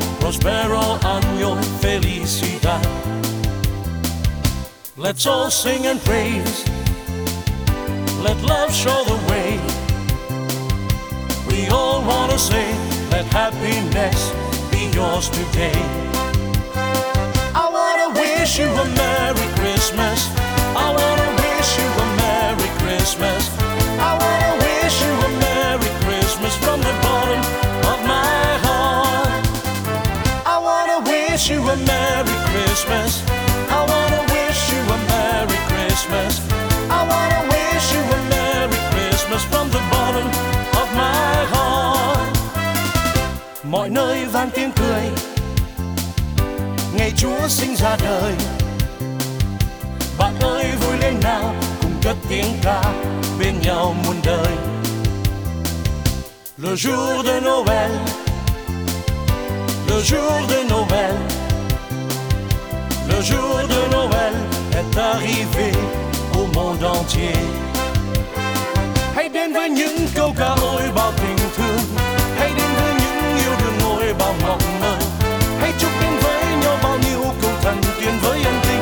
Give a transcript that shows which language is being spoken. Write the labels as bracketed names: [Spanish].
[Spanish] Prospero año, felicidad. [English] Let's all sing and praise. Let love show the way. We all wanna say, let happiness be yours today. I wanna wish you a Merry Christmas. I wanna wish you a Merry Christmas. I wanna wish you a Merry Christmas from the bottom of my heart. I wanna wish you a Merry Christmas. I wanna wish you a Merry Christmas. I wanna wish you a Merry Christmas from the bottom of my heart. [Vietnamese] Mọi nơi vang tiếng cười, ngày Chúa sinh ra đời. Bạn ơi vui lên nào, cùng cất tiếng ca bên nhau muôn đời. [French] Le jour de Noël, le jour de Noël, le jour de Noël est arrivé au monde entier. [Vietnamese] Hãy đến với những câu ca ôi bao tình thương, hãy đến với những yêu đương ôi bao mộng mơ. Hãy chúc đến với nhau bao nhiêu câu thần tiên với anh.